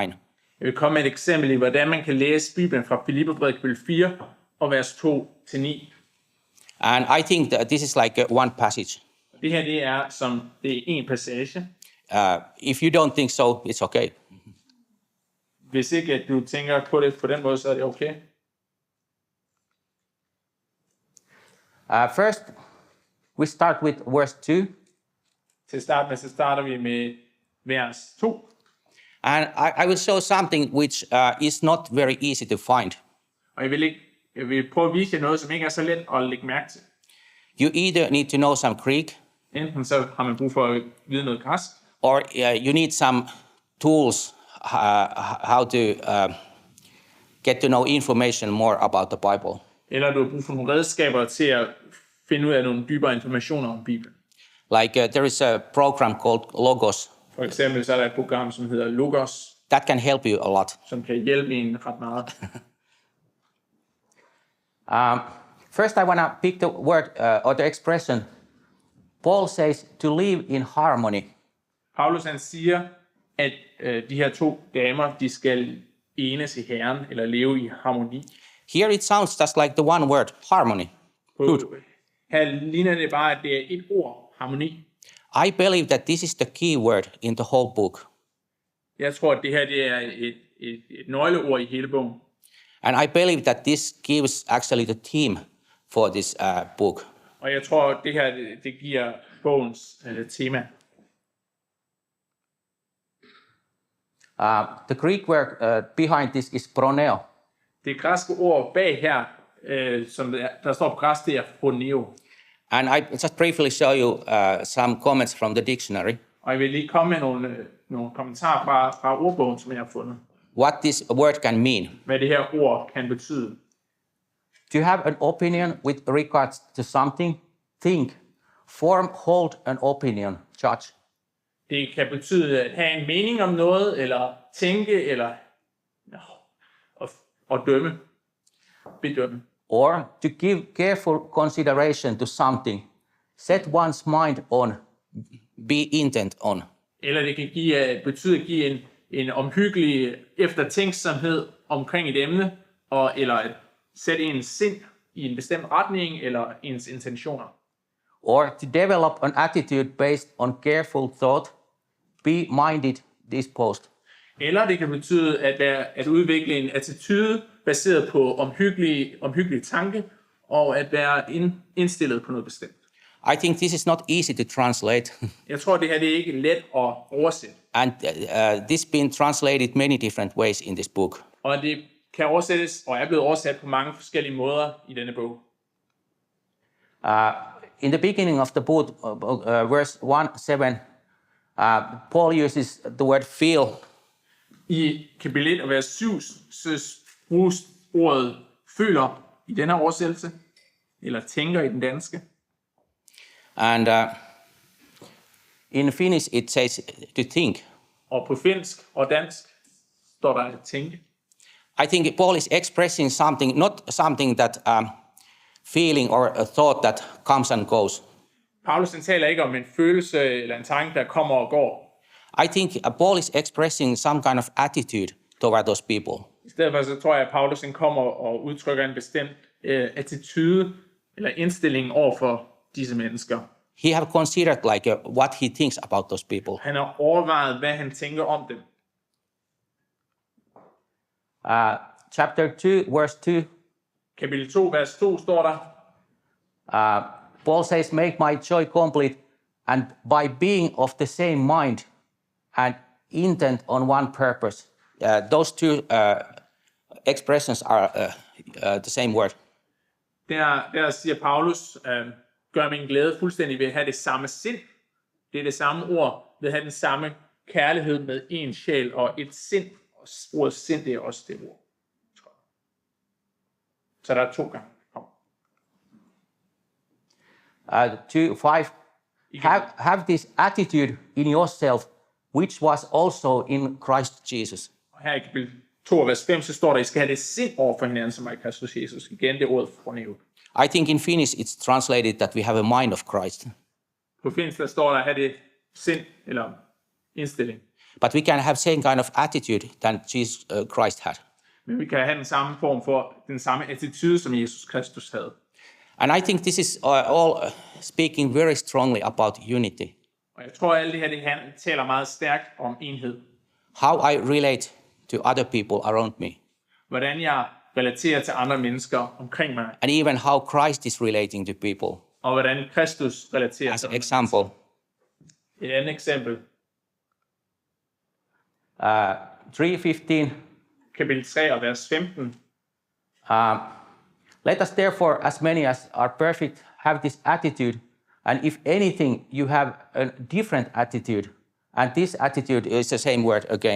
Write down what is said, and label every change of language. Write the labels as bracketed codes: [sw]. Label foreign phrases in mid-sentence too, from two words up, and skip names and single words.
[da] Jeg vil komme med et eksempel i, hvordan man kan læse Bibelen fra Filipperbrevet kapitel 4 og vers 2 til 9. [en] And I think that this is like one passage. [da] Det her det er en passage. [en] If you don't think so, it's okay. [da] Hvis ikke at du tænker på det på den måde, så er det okay. [en] First, we start with verse 2. [da] Til at starte med, så starter vi med vers 2. [en] And I will show something which is not very easy to find. [da] Og jeg vil prøve at vise jer noget, som ikke er så let at lægge mærke til. [en] You either need to know some Greek, [da] Enten så har man brug for at vide noget græsk, [en] or you need some tools how to get to know information more about the Bible. [da] eller du har brug for nogle redskaber til at finde ud af nogle dybere informationer om Bibelen. [en] Like there is a program called Logos [da] For eksempel så er der et program, som hedder Logos, [en] that can help you a lot. [da] som kan hjælpe en ret meget. [en] First, I want to pick the word or the expression. Paul says to live in harmony. [da] Paulus han siger, at de her to damer, de skal enes i Herren, eller leve i harmoni. [en] Here it sounds just like the one word, harmony. [da] Her ligner det bare, at det er et ord, harmoni. [en] I believe that this is the key word in the whole book. [da] Jeg tror, at det her det er et nøgleord i hele bogen. [en] And I believe that this gives actually the theme for this book. [da] Og jeg tror, det her det giver bogens tema. [en] The Greek word behind this is proneo. [da] Det græske ord bag her, som der står på græsk, det er phroneo. [en] And I just briefly show you some comments from the dictionary. [da] Og jeg vil lige komme med nogle kommentarer fra ordbogen, som jeg har fundet. [en] What this word can mean. [da] Hvad det her ord kan betyde. [en] To have an opinion with regards to something, think, form, hold an opinion, judge. [da] Det kan betyde at have en mening om noget, eller tænke, eller og dømme, bedømme. [en] Or to give careful consideration to something, set one's mind on, be intent on. [da] Eller det kan betyde at give en omhyggelig eftertænksomhed omkring et emne, eller at sætte ens sind i en bestemt retning, eller ens intentioner. [en] Or to develop an attitude based on careful thought, be minded disposed. [da] Eller det kan betyde at udvikle en attitude baseret på omhyggelig tanke, og at være indstillet på noget bestemt. [en] I think this is not easy to translate. [da] Jeg tror, det her det er ikke let at oversætte. [en] And this has been translated many different ways in this book. [da] Og det kan oversættes, og er blevet oversat på mange forskellige måder i denne bog. [en] In the beginning of the book, verse 1:7, Paul uses the word feel. [da] I kapitel 1 og vers 7 bruges ordet føler i denne oversættelse, eller tænker i den danske. [en] And in Finnish it says to think. [da] Og på finsk og dansk står der at tænke. [en] I think Paul is expressing something, not something that feeling or a thought that comes and goes. [da] Paulus taler ikke om en følelse eller en tanke, der kommer og går. [en] I think Paul is expressing some kind of attitude toward those people. [da] I stedet for så tror jeg, at Paulus kommer og udtrykker en bestemt attitude eller indstilling over for disse mennesker. [en] He have considered like what he thinks about those people. [da] Han har overvejet, hvad han tænker om dem. [en] Chapter 2, verse 2. [da] Kapitel 2, vers 2 står der. [en] Paul says, make my joy complete, and by being of the same mind and intent on one purpose. Those two expressions are the same word. [da] Der siger Paulus, gør min glæde fuldstændig ved at have det samme sind. Det er det samme ord, ved at have den samme kærlighed med en sjæl og et sind. Og ordet sind, det er også det ord. Så der er 2 gange. 2:5. [en] Have this attitude in yourself, which was also in Christ Jesus. [da] Og her i kapitel 2, vers 5, så står der, at I skal have det sind over for hinanden, som er i Kristus Jesus. Igen det ordet fornævnt. [en] I think in Finnish it's translated that we have a mind of Christ. [da] På finsk der står der at have det sind eller indstilling. [en] But we can have same kind of attitude than Jesus Christ had. [da] Men vi kan have den samme form for den samme attitude som Jesus Kristus havde. [en] And I think this is all speaking very strongly about unity. [da] Og jeg tror at alt det her det taler meget stærkt om enhed. [en] How I relate to other people around me. [da] Hvordan jeg relaterer til andre mennesker omkring mig. [en] And even how Christ is relating to people. [da] Og hvordan Kristus relaterer [en] As [da] til [en] an example. [da] Et andet eksempel. 3:15. Kapitel 3 og vers 15. [en] Let us therefore, as many as are perfect, have this attitude, and if anything, you have a different attitude, and this attitude is the same word again.